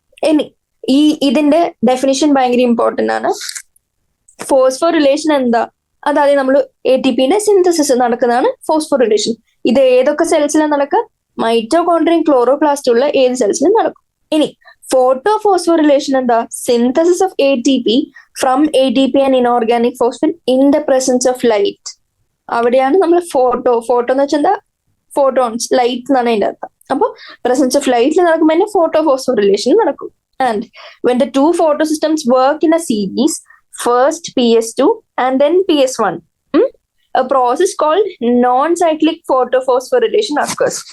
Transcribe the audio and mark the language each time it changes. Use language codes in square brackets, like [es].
[ml] ഇനി ഇതിന്റെ ഡെഫിനിഷൻ ഭയങ്കര ഇമ്പോർട്ടന്റ് ആണ്. ഫോസ്ഫോറിലേഷൻ എന്താ? അതായത് നമ്മൾ ATPയുടെ സിന്തസിസ് നടക്കുന്നതാണ് ഫോസ്ഫോറിലേഷൻ. ഇത് ഏതൊക്കെ സെൽസിലാണ് നടക്കുക? മൈറ്റോകോൺട്രിയൻ ക്ലോറോപ്ലാസ്റ്റ് ഉള്ള ഏത് സെൽസിലും നടക്കും. ഇനി Photophosphorylation എന്താ? [en] Synthesis of ATP from ATP and inorganic phosphate in the presence of light. [ml] അവിടെയാണ് നമ്മൾ ഫോട്ടോ എന്ന് വെച്ചാൽ എന്താ? ഫോട്ടോൺസ്, ലൈറ്റ് എന്നാണ് അതിന്റെ അർത്ഥം. അപ്പൊ പ്രസൻസ് ഓഫ് ലൈറ്റിൽ നടക്കുമ്പോൾ തന്നെ ഫോട്ടോഫോസ്ഫോറിലേഷൻ നടക്കും. [en] And when the two photo systems work in a series, first PS2 and then PS1, a process called non-cyclic photophosphorylation occurs.